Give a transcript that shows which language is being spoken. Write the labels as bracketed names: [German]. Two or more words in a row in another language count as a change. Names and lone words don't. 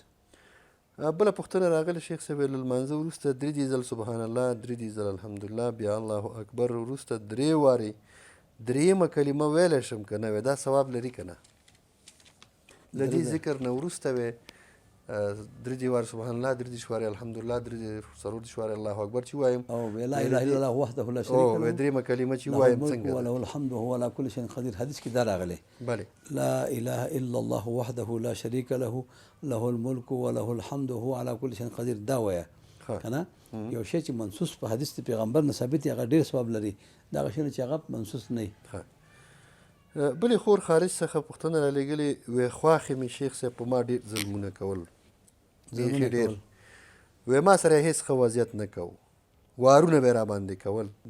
[Pashto] بله پوښتنه راغله شیخ صاحب له لمانځه وروسته 3 ځل [Arabic] سبحان الله [Pashto] 3 ځل الحمدلله بیا [Arabic] الله اکبر [Pashto] وروسته 3 وارې درېیمه کلمه ویلی شم که نه وی دا ثواب لري که نه له دې ذکر نه وروسته وی 3 وارې [Arabic] سبحان الله [Pashto] 3 وارې الحمدلله 4 وارې [Arabic] الله اکبر [Pashto] چې وایم [Arabic] او لا اله الا الله وحده لا شريك له [Pashto] او درېیمه کلمه چې وایم څنګه [Arabic] وله الحمد وهو على كل شيء قدير [Pashto] حدیث کې دا راغلی بله [Arabic] لا اله الا الله وحده لا شريك له له الملك وله الحمد وهو على كل شيء قدير [Pashto] دا وایه کنه یو شی چې منصوص په حدیث د پیغمبر نه ثابت هغه ډېر ثواب لري دا هغه شی چې هغه منصوص نه وي بلې خور خارج څخه پوښتنه رالیږلې وی خواښې مې شیخ صاحب په ما ډېر ظلمونه کول بیخي ډېر وی ما سره هېڅ ښه وضعیت نه کوو وارونه به یې راباندې کول د